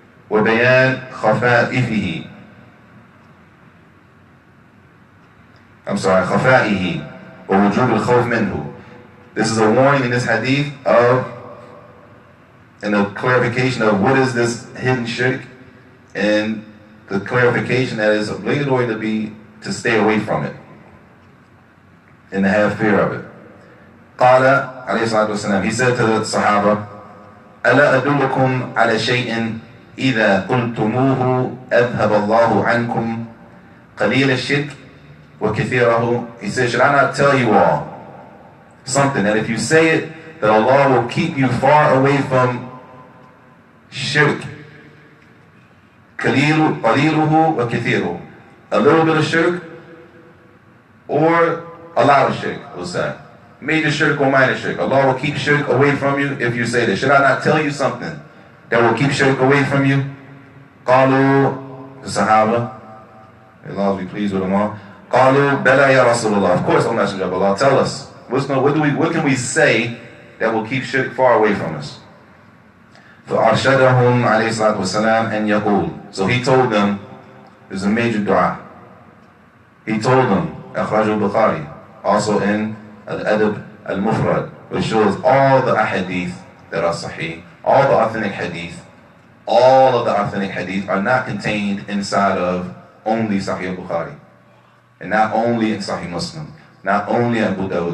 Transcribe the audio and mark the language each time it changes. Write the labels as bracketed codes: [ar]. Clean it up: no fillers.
[ar] وَبَيَانْ خَفَائِفِهِ خَفَائِهِ وَوُجُوبِ الْخَوْفِ مِنْهُ. [en] This is a warning in this hadith and a clarification of what is this hidden shirk, and the clarification that is obligatory to stay away from it and to have fear of it. [ar] قال عليه الصلاة والسلام, [en] he said to the Sahaba, [ar] ألا أدلكم على شيء إذا قلتموه أذهب الله عنكم قليل الشرك وكثيره. [en] He said, should I not tell you all something that if you say it, that Allah will keep you far away from shirk. [ar] قليله وكثيره. [en] A little bit of shirk or a lot of shirk, we'll say. Major shirk or minor shirk. Allah will keep shirk away from you if you say this. Should I not tell you something that will keep shirk away from you? [ar] قالوا, [en] the Sahaba, may Allah be pleased with them all. [ar] قالوا بلى يا رسول الله. [en] Of course, O Messenger of Allah, tell us. What can we say that will keep shirk far away from us? [ar] فأرشدهم عليه الصلاة والسلام أن يقول. [en] So he told them, there's a major dua. He told them, [ar] أخرجه البخاري, [en] also in Al-Adab Al-Mufrad, which shows all the ahadith that are sahih, all the authentic hadith, all of the authentic hadith are not contained inside of only Sahih Bukhari, and not only in Sahih Muslim, not only in Abu Dawud.